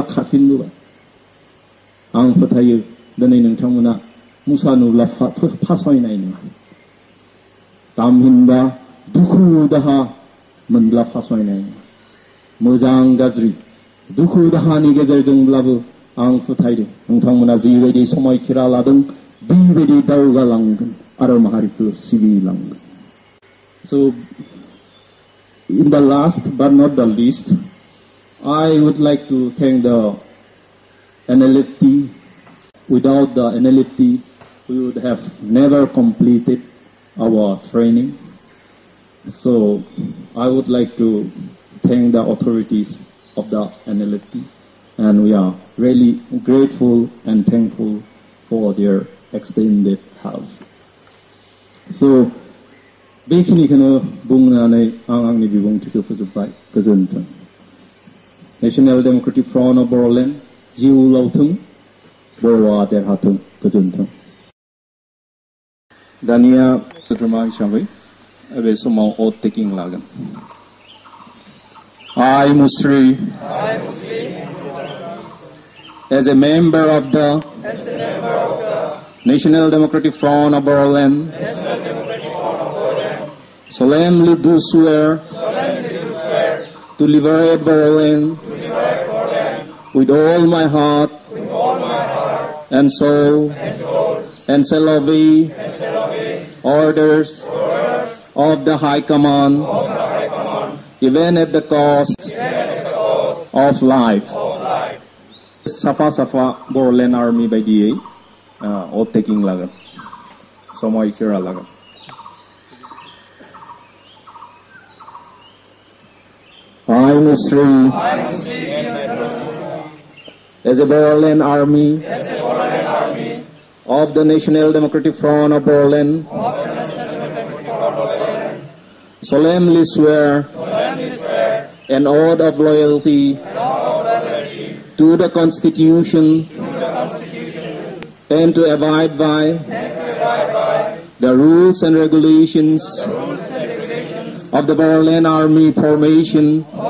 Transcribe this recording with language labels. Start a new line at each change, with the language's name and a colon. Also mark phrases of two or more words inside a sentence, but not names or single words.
Bodo: खारफिनबोबाय आं फोथायो दिनै नोंथांमोना मुसा नुब्ला फासयनाय नङा तामहिनबा दुखु दाहा मोनब्ला फासयनाय नङा मोजां गाज्रि दुखु दाहानि गेजेरजोंब्लाबो आं फोथायदों नोंथांमोना जिबायदि समायखिरा लादों बेबायदि दावगालांगोन आरो माहारिखौ सिबिलांगोन
English: So in the last but not the least I would like to thank the NLFT without the NLFT we would have never completed our training so I would like to thank the authorities of the NLFT and we are really grateful and thankful for their extended help.
Bodo: So बेखिनिखौनो बुंनानै आं आंनि बिबुंथिखौ फोजोबबाय गोजोन्थों नेशनेल डेमोक्रेटिक फ्रन्ट अफ बर'लेण्ड जिउ लावथों बर'आ देरहाथों गोजोन्थों दानिया सोद्रोमा हिसाबै बे समाव भट टेकिं लागोन
English: I Musri as a member of the National Democratic Front of Boroland solemnly do swear to liberate Boroland with all my heart and soul and shall obey orders of the High Command even at the cost of life.
Bodo: Safa Safa Boroland Army बायदियै
English: vote taking
Bodo: लागोन समायखिरा लागोन
English: I Nusri, as a Berlin Army of the National Democratic Front of Berlin, solemnly swear an oath of loyalty to the Constitution and to abide by the rules and regulations of the Berlin Army formation